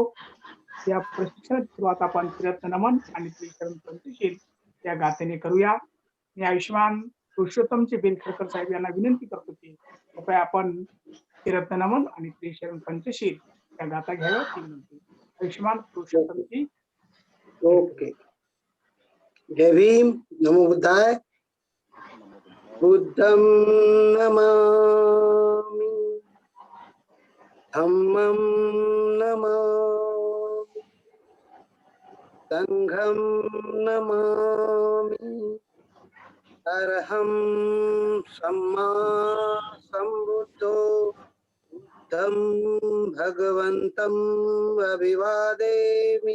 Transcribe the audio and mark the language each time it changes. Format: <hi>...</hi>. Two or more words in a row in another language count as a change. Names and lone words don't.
<mr>या प्रशिक्षणाची सुरुवात आपण त्रिरत्न नमन आणि त्रिशरण पंचशील या गाथेने करूया. मी आयुष्मान पुरुषोत्तमचे बेलखेडकर साहेब यांना विनंती करतो की कृपया आपण त्रिरत्न नमन आणि त्रिशरण पंचशील या गाथा घ्याव्या. ती विनंती. आयुष्मान पुरुषोत्तमची. ओके. जय भीम.</mr> <pi>नमो बुद्धाय. बुद्धं नमामि, धम्मं नमामि, संघं नमामि, अरहं सम्मा सम्बुद्धो बुद्धं भगवन्तम् अभिवादेमि.</pi>